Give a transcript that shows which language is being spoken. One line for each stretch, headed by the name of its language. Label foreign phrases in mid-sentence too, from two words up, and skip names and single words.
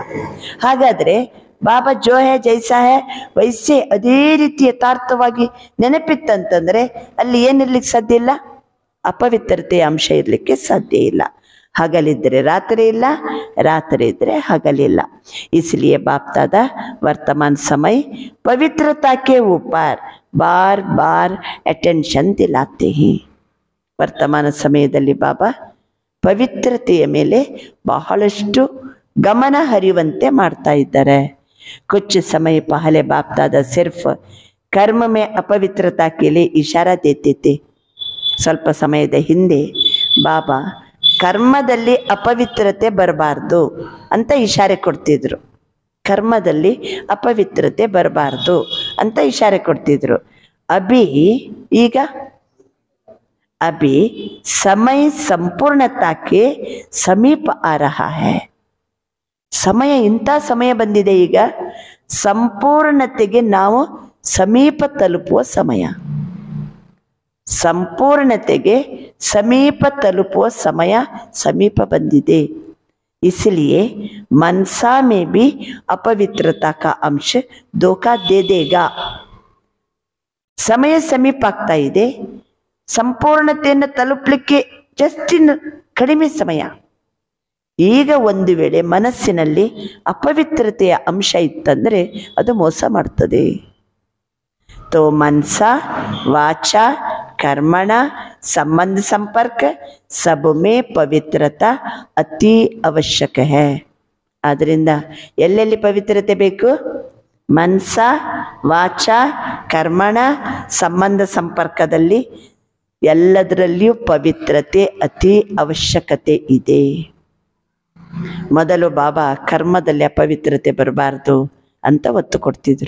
Kannada: ಹಾಗಾದ್ರೆ ಬಾಬಾ
Hindi: जो है जैसा है वैसे
Kannada: ಅದೇ ರೀತಿ ಯಥಾರ್ಥವಾಗಿ ನೆನಪಿತ್ತಂತಂದ್ರೆ ಅಲ್ಲಿ ಏನಿರ್ಲಿಕ್ಕೆ ಸಾಧ್ಯ ಇಲ್ಲ? ಅಪವಿತ್ರತೆಯ ಅಂಶ ಇರಲಿಕ್ಕೆ ಸಾಧ್ಯ ಇಲ್ಲ. ಹಗಲಿದ್ರೆ ರಾತ್ರಿ ಇಲ್ಲ, ರಾತ್ರಿ ಇದ್ರೆ ಹಗಲಿಲ್ಲ.
Hindi: इसलिए बाप दादा वर्तमान समय पवित्रता के ऊपर बार बार अटेंशन दिलाते हैं.
Kannada: ವರ್ತಮಾನ ಸಮಯದಲ್ಲಿ ಬಾಬಾ ಪವಿತ್ರತೆಯ ಮೇಲೆ ಬಹಳಷ್ಟು ಗಮನ ಹರಿಯುವಂತೆ ಮಾಡ್ತಾ ಇದ್ದಾರೆ.
Hindi: कुछ समय पहले बाप दादा सिर्फ कर्म में अपवित्रता के लिए इशारा देते थे.
Kannada: ಸ್ವಲ್ಪ ಸಮಯದ ಹಿಂದೆ ಬಾಬಾ ಕರ್ಮದಲ್ಲಿ ಅಪವಿತ್ರತೆ ಬರಬಾರ್ದು ಅಂತ ಇಶಾರೆ ಕೊಡ್ತಿದ್ರು. ಕರ್ಮದಲ್ಲಿ ಅಪವಿತ್ರತೆ ಬರಬಾರ್ದು ಅಂತ ಇಶಾರೆ ಕೊಡ್ತಿದ್ರು.
Hindi: ಈಗ अभी समय संपूर्णता के समीप आ रहा है.
Kannada: ಸಮಯ ಇಂಥ ಸಮಯ ಬಂದಿದೆ. ಈಗ ಸಂಪೂರ್ಣತೆಗೆ ನಾವು ಸಮೀಪ ತಲುಪುವ ಸಮಯ. ಸಂಪೂರ್ಣತೆಗೆ ಸಮೀಪ ತಲುಪುವ ಸಮಯ ಸಮೀಪ ಬಂದಿದೆ.
Hindi: इसलिए मनसा में भी अपवित्रता का अंश धोखा दे देगा.
Kannada: ಸಮಯ ಸಮೀಪ ಆಗ್ತಾ ಇದೆ. ಸಂಪೂರ್ಣತೆಯನ್ನು ತಲುಪಲಿಕ್ಕೆ ಜಸ್ಟಿನ ಕಡಿಮೆ ಸಮಯ. ಈಗ ಒಂದು ವೇಳೆ ಮನಸ್ಸಿನಲ್ಲಿ ಅಪವಿತ್ರತೆಯ ಅಂಶ ಇತ್ತಂದ್ರೆ ಅದು ಮೋಸ ಮಾಡ್ತದೆ.
Hindi: तो मनसा, वाचा, कर्मण, संबंध संपर्क सब में पवित्रता अति आवश्यक है.
Kannada: आद्रिंदा ಎಲ್ಲೆಲ್ಲಿ ಪವಿತ್ರತೆ ಬೇಕು? ಮನಸ, ವಾಚ, ಕರ್ಮಣ, ಸಂಬಂಧ ಸಂಪರ್ಕದಲ್ಲಿ ಎಲ್ಲದರಲ್ಲಿಯೂ ಪವಿತ್ರತೆ ಅತಿ ಅವಶ್ಯಕತೆ ಇದೆ. ಮೊದಲು ಬಾಬಾ ಕರ್ಮದಲ್ಲಿ ಅಪವಿತ್ರತೆ ಬರಬಾರ್ದು ಅಂತ ಒತ್ತು ಕೊಡ್ತಿದ್ರು.